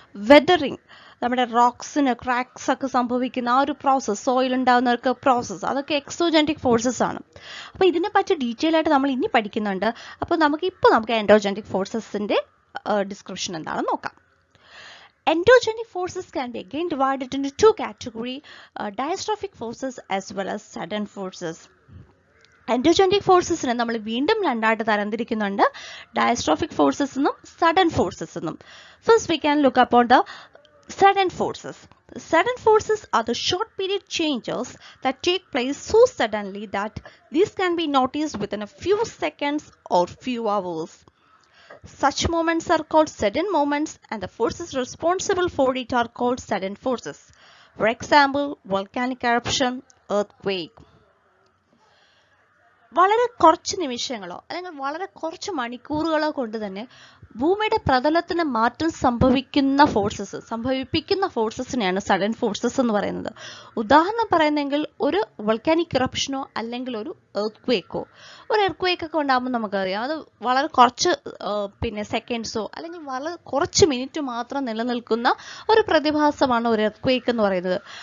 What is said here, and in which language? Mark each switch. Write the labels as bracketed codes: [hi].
[ml] Weathering, നമ്മുടെ റോക്സിന് cracks ഒക്കെ സംഭവിക്കുന്ന ആ ഒരു പ്രോസസ്സ്, സോയിൽ ഉണ്ടാകുന്ന പ്രോസസ്സ്, അതൊക്കെ എക്സോജെനിക് ഫോഴ്സസ് ആണ്. അപ്പോൾ ഇതിനെ പറ്റി ഡീറ്റെയിൽ ആയിട്ട് നമ്മൾ ഇനി പഠിക്കുന്നുണ്ട്. അപ്പോൾ നമുക്ക് എൻഡോജെനിക് ഫോഴ്സസിന്റെ ഡിസ്ക്രിപ്ഷൻ എന്താണെന്ന് നോക്കാം. [en] Endogenic forces can be again divided into two categories, diastrophic forces as well as sudden forces. [ml] എൻഡോജെനിക് ഫോഴ്സസിനെ നമ്മൾ വീണ്ടും രണ്ടായിട്ട് തരംതിരിക്കുന്നുണ്ട്, ഡയസ്ട്രോഫിക് ഫോഴ്സസ് എന്നും സഡൻ ഫോഴ്സസ് എന്നും. [en] First we can look upon the sudden forces. Sudden forces are the short period changes that take place so suddenly that these can be noticed within a few seconds or few hours. Such moments are called sudden moments and the forces responsible for it are called sudden forces. For example, volcanic eruption, earthquake. [ml] വളരെ കുറച്ച് നിമിഷങ്ങളോ അല്ലെങ്കിൽ വളരെ കുറച്ച് മണിക്കൂറുകളോ കൊണ്ട് തന്നെ ഭൂമിയുടെ പ്രതലത്തിന് മാറ്റം സംഭവിപ്പിക്കുന്ന ഫോഴ്സസിനെയാണ് sudden forces എന്ന് പറയുന്നത്. ഉദാഹരണം പറയുന്നെങ്കിൽ ഒരു വോൾക്കാനിക് ഇറപ്ഷനോ അല്ലെങ്കിൽ ഒരു എർത്ത് ക്വേക്ക് ഒക്കെ ഉണ്ടാകുമ്പോൾ നമുക്കറിയാം അത് വളരെ കുറച്ച് സെക്കൻഡ്സോ അല്ലെങ്കിൽ വളരെ കുറച്ച് മിനിറ്റ് മാത്രം നിലനിൽക്കുന്ന ഒരു പ്രതിഭാസമാണ് ഒരു എർത്ത് ക്വേക്ക് എന്ന് പറയുന്നത്.